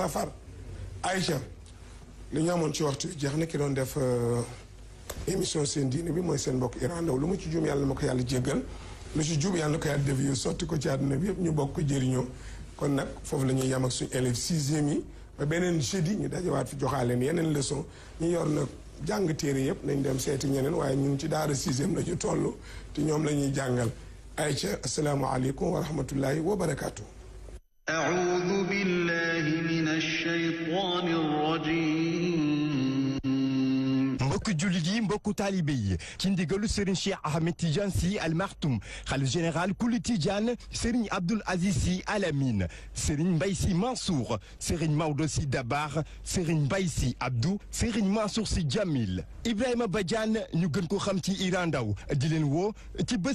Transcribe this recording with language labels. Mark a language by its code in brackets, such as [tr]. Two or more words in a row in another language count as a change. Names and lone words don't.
[wo] safar Aïcha li ñu amoon ci waxtu jeex na ki doon def émission seen diine bi mooy seen mbokk Iran Ndao lu ma ci juum yàlla ma ko yàlla jéggal lu ci juum yàlla na ko yàlla def yu sotti ko ci àdduna bi yëpp ñu bokk ko jëriñoo kon nag foofu la ñuy yam ak suñu élèves 6e yi ba beneen jeudi ñu dajewaat fi joxaaleen yeneen leçon ñu yor nag jàng téere yëpp nañ dem seeti ñeneen waaye ñu ngi ci daara 6e la ñu toll te ñoom la ñuy jàngal Aïcha [ar] السلام عليكم ورحمة الله وبركاته. أعوذ بالله من الشيطان الرجيم [wo] mbokku jullit yi mbokku taalibe yi ci ndigalu Serigne Cheikh Ahmed Tidiane Sy Al Maktoum xalif général kuli Tidiane Serigne Abdoul Aziz Sy Al Amine Serigne Mbaye Sy Mansour Serigne Maodo Sy Dabakh Serigne Mbaye Sy Abdou Serigne Mansour Sy Djamil Ibrahima Badiane ñu gën ko xam ci Iran Ndao di leen woo ci bés